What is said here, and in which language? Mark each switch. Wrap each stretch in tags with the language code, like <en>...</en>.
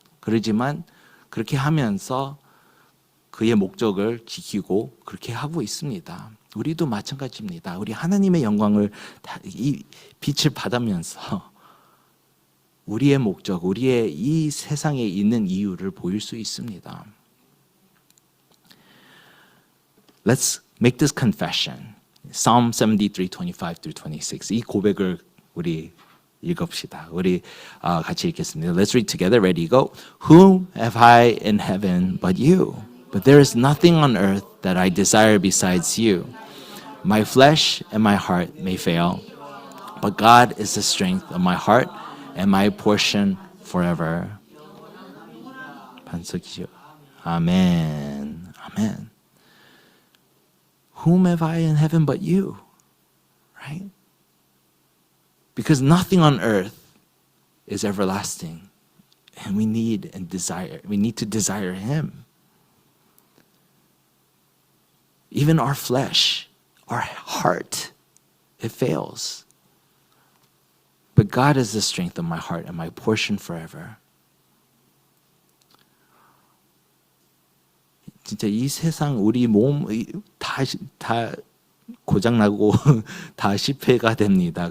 <ko>그러지만 그렇게 하면서 그의 목적을 지키고 그렇게 하고 있습니다. 우리도 마찬가지입니다. 우리 하나님의 영광을 이 빛을 받으면서 우리의 목적, 우리의 이 세상에 있는 이유를 보일 수 있습니다.</ko> <en>Let's make this confession. Psalm 73:25-26.</en> <ko>이 고백을 우리 읽읍시다. 우리 같이 읽겠습니다.</ko> <en>Let's read together. Ready, go. Whom have I in heaven but you? But there is nothing on earth that I desire besides you. My flesh and my heart may fail, but God is the strength of my heart and my portion forever.</en> <ko>반석이죠. 아멘. 아멘.</ko> <en>Whom have I in heaven but you? Right? Because nothing on earth is everlasting. And we need to desire Him. Even our flesh, our heart, it fails. But God is the strength of my heart and my portion forever.</en> <ko>진짜 이 세상 우리 몸 다 고장나고 다 실패가 됩니다.</ko>